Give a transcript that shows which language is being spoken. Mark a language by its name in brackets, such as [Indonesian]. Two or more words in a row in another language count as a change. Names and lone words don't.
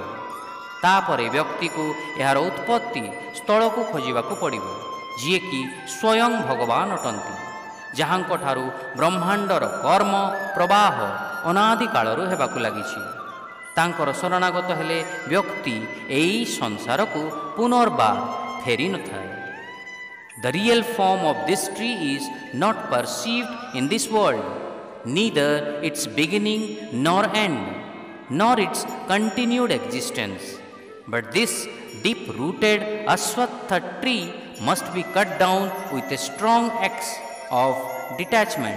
[Odia] ତାପରେ ବ୍ୟକ୍ତିକୁ ଏହାର ଉତ୍ପତ୍ତି ସ୍ଥଳକୁ ଖୋଜିବାକୁ ପଡ଼ିବ, ଯିଏକି ସ୍ୱୟଂ ଭଗବାନ ଅଟନ୍ତି, ଯାହାଙ୍କଠାରୁ ବ୍ରହ୍ମାଣ୍ଡର କର୍ମ ପ୍ରବାହ ଅନାଦି କାଳରୁ ହେବାକୁ ଲାଗିଛି। ତାଙ୍କର ଶରଣାଗତ ହେଲେ ବ୍ୟକ୍ତି ଏହି ସଂସାରକୁ ପୁନର୍ବାର ଫେରି ନଥାଏ। [English] The real form of this tree is not perceived in this world, neither its beginning nor end, nor its continued existence. But this deep-rooted Ashwatha tree must be cut down with a strong axe of detachment.